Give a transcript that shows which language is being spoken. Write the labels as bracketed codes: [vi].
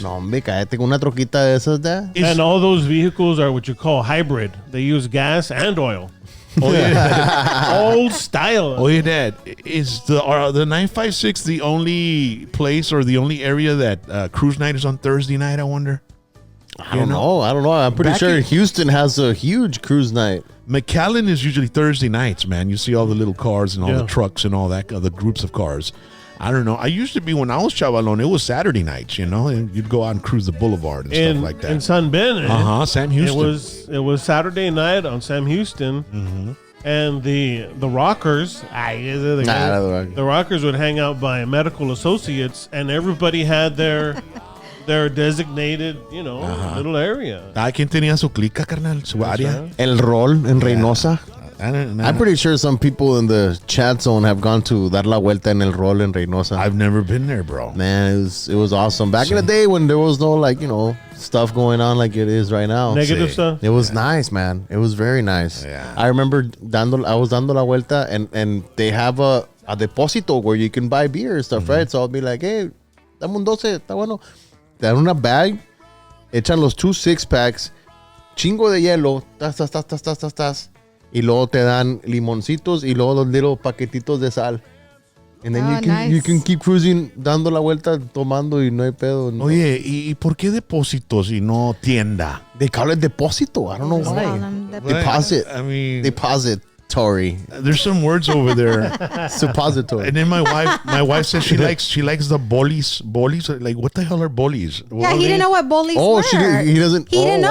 [es] No, hombre, cállate con una troquita de esas, ya. [en] And all those vehicles are what you call hybrid. They use gas and oil. Old style. Oye, Dad, is the 956 the only place or the only area that cruise night is on Thursday night, I wonder? I don't know. I'm pretty Back sure in- Houston has a huge cruise night. McAllen is usually Thursday nights, man. You see all the little cars and all Yeah. the trucks and all that, the groups of cars. I don't know. I used to be, when I was chavalon, it was Saturday nights, and you'd go out and cruise the boulevard and stuff like In that. San Ben. Sam Houston. It was Saturday night on Sam Houston. And the Rockers, the Rockers would hang out by Medical Associates, and everybody had their designated, little area. [es] Cada quien tenía su clica, carnal, su área. [en] El Rol en Reynosa. I'm pretty sure some people in the chat zone have gone to [es] dar la vuelta [en] en El Rol en Reynosa. I've never been there, bro. Man, it was awesome. Back in the day when there was no stuff going on like it is right now. Negative [es] Sí. [en] stuff. It was nice, man. It was very nice. Yeah. I remember I was [es] dando la vuelta [en] and they have a depósito where you can buy beer and stuff, right? So I'll be like, hey, [es] dame un 12, está bueno. Te dan una bag, echan los 2 6-packs, chingo de hielo, tas. Y luego te dan limoncitos y luego los little paquetitos de sal. [en] And then you can keep cruising, [es] dando la vuelta, tomando y no hay pedo. No. Oye, ¿y por qué depósitos y no tienda? [en] They call it depósito. I don't know Just call why. them Deposit. I mean, Deposit. Suppository. There's some words over there. Suppository. And then my wife says she likes the bolis. Bolis, like what the hell are bolis? Yeah, he didn't know what bolis were. He doesn't. He didn't know.